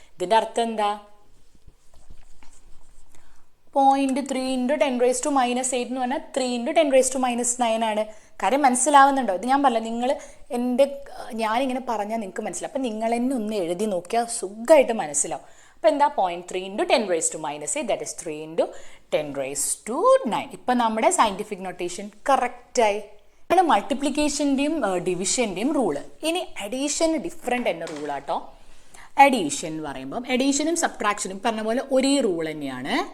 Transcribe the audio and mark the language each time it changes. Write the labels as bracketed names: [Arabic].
[Malayalam] ഇതിൻ്റെ അർത്ഥം എന്താ, [English] 0.3 into 10 raised to -8 [Malayalam] എന്ന് പറഞ്ഞാൽ [English] 3 into 10 raised to -9 [Malayalam] ആണ്. കാര്യം മനസ്സിലാവുന്നുണ്ടോ? ഇത് ഞാൻ പറഞ്ഞില്ല, നിങ്ങൾ ഞാനിങ്ങനെ പറഞ്ഞാൽ നിങ്ങൾക്ക് മനസ്സിലാവും. അപ്പം നിങ്ങൾ എന്നെ ഒന്ന് എഴുതി നോക്കിയാൽ സുഖമായിട്ട് മനസ്സിലാവും. അപ്പോൾ എന്താ, [English] 0.3 into 10 raised to -8, that is 3 into 10 raised to 9. [Malayalam] ഇപ്പം നമ്മുടെ സയൻറ്റിഫിക് നൊട്ടേഷൻ കറക്റ്റായി. ആണ് മൾട്ടിപ്ലിക്കേഷൻ്റെയും ഡിവിഷൻ്റെയും റൂള്. ഇനി അഡീഷൻ ഡിഫറെൻ്റ് എന്ന റൂളാട്ടോ. അഡീഷൻ എന്ന് പറയുമ്പം അഡീഷനും സബ്ട്രാക്ഷനും പറഞ്ഞ പോലെ ഒരേ റൂൾ തന്നെയാണ്.